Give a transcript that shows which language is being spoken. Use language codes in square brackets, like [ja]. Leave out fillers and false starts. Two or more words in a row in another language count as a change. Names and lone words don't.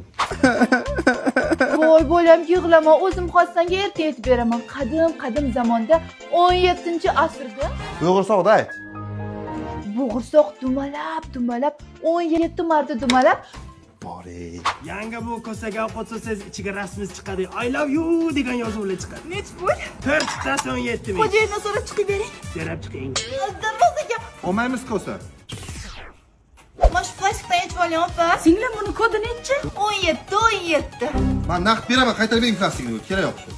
[uz] Voy bolam, yig'lama, o'zim xossanga erta aytib beraman. Qadim zamonda 17-asrda Bo'g'irsoqda ayt. bo'g'irsoq dumalab 17 marta dumalab Bor ey. Yangi bu kosaga ovqat so'sangiz ichiga rasmingiz chiqadi. [en] I love you [uz] degan yozuvlar chiqadi. nech pul? 4 tasi 17 ming. Xo'jayindan so'rab chiqib bering. So'rab chiqing. Darvozaga. Olmaymiz kosa. Mana shu plastikdan yechib oling, opa. Singlim buni kodi nechi? 17. Men naqd beraman, qaytarib bering plastikni. Kerak yo'q shu.